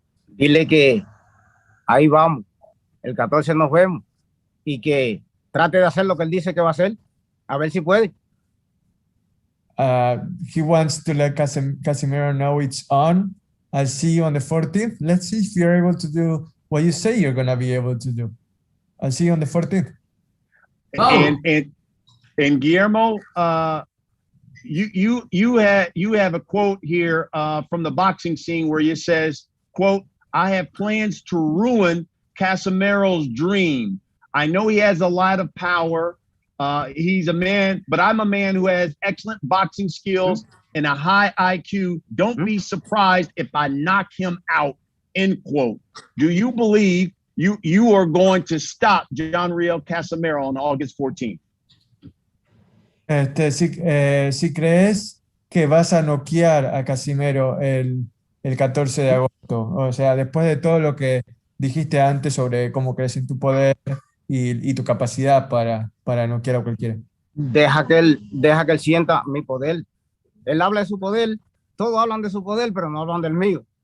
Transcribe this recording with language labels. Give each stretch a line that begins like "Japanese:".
Spanish: Dile que ahí vamos, el 14 nos vemos y que trate de hacer lo que él dice que va a hacer, a ver si puede.
English: He wants to let Casimero know it's on. I'll see you on the 14th. Let's see if you're able to do what you say you're going to be able to do. I'll see you on the 14th. Oh. And Guillermo, you have a quote here from the boxing scene where it says, quote, "I have plans to ruin Casimero's dream. I know he has a lot of power. He's a man, but I'm a man who has excellent boxing skills and a high IQ. Don't be surprised if I knock him out," end quote. Do you believe you are going to stop John Riel Casimero on August 14th?
Spanish: Si crees que vas a noquear a Casimero el 14 de agosto, o sea, después de todo lo que dijiste antes sobre cómo crees en tu poder y tu capacidad para noquear a cualquiera. Deja que él sienta mi poder. Él habla de su poder, todos hablan de su poder, pero no hablan del mío.